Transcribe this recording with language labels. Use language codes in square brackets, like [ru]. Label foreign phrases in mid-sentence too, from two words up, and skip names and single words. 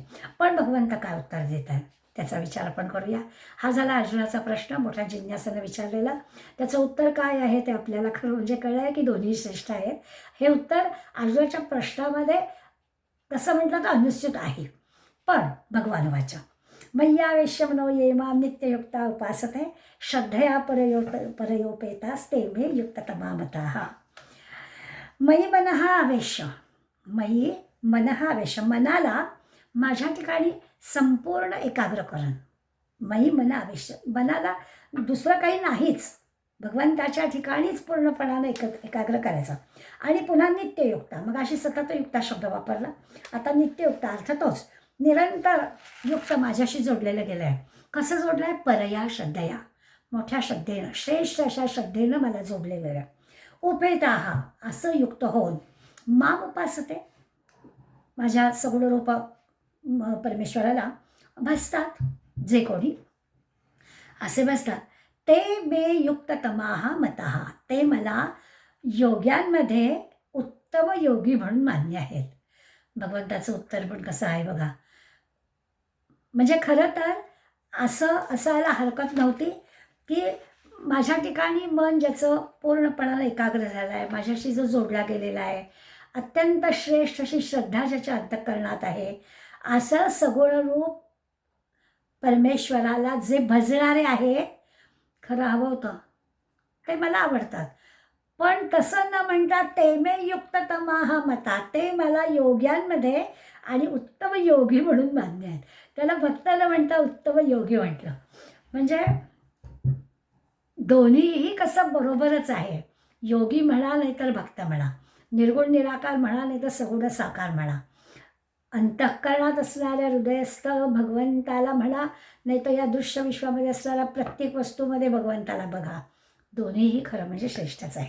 [mr] पण भगवंत काय उत्तर देत आहे त्याचा विचार आपण करूया. हा झाला अर्जुनाचा प्रश्न, मोठ्या जिज्ञासानं विचारलेला. त्याचं उत्तर काय आहे ते आपल्याला खरं म्हणजे कळलं आहे की दोन्ही श्रेष्ठ आहेत. हे उत्तर अर्जुनाच्या प्रश्नामध्ये तसं म्हटलं तर अनिश्चित आहे. पण भगवान वाचा [sa] मय्यावेश्य मनो ये मां नित्ययुक्ता उपासते श्रद्धया परयोपेतास्ते मे युक्ततमा मताः. मयी मनः आवेश्य, मयी मनः आवेश्य, [mr] मनाला माझ्या ठिकाणी संपूर्ण एकाग्रकरण. [sa] मयी मन आवेश्य, [mr] मनाला दुसरं काही नाहीच, भगवंताच्या ठिकाणीच पूर्णपणाने एकाग्र करायचं. आणि पुन्हा नित्ययुक्ता, मग अशी सततयुक्ता शब्द वापरला, आता नित्ययुक्ता अर्थ तोच, निरंतर युक्त माझ्याशी जोडलेलं गेलं आहे. कसं जोडलं आहे? [sa] परया श्रद्धया, [mr] मोठ्या श्रद्धेनं, श्रेष्ठ अशा श्रद्धेनं मला जोडलेलं आहे. उपेताः, असं युक्त होऊन [sa] माम उपासते, [mr] माझ्या सगुण रूप परमेश्वराला भजतात जे कोणी असे भजतात. [sa] ते मे युक्ततमाः मतः, [mr] ते मला योग्यांमध्ये उत्तम योगी म्हणून मान्य आहेत. भगवंताचं उत्तर पण कसं आहे बघा. म्हणजे खरं तर असं असायला हरकत नव्हती की माझ्या ठिकाणी मन ज्याचं पूर्णपणानं एकाग्र झालं आहे, माझ्याशी जो जोडला गेलेला आहे, अत्यंत श्रेष्ठ अशी श्रद्धा ज्याच्या अंतःकरणात आहे, असं सगुण रूप परमेश्वराला जे भजणारे आहे, खरं हवं होतं ते मला आवडतात. पण तसं न म्हणता [sa] ते मे युक्ततमाः मता, [mr] ते मला योग्यांमध्ये आणि उत्तम योगी म्हणून मान्य आहेत. त्याला भक्त न म्हणता उत्तम योगी म्हटलं म्हणजे दोन्हीही कसं बरोबरच आहे. योगी म्हणा नाही तर भक्त म्हणा, निर्गुण निराकार म्हणा नाही तर सगुण साकार म्हणा, अंतःकरणात असणाऱ्या हृदयस्थ भगवंताला म्हणा नाही तर या दृश्य विश्वामध्ये असणाऱ्या प्रत्येक वस्तूमध्ये भगवंताला बघा, दोन्हीही खरं म्हणजे श्रेष्ठच आहे.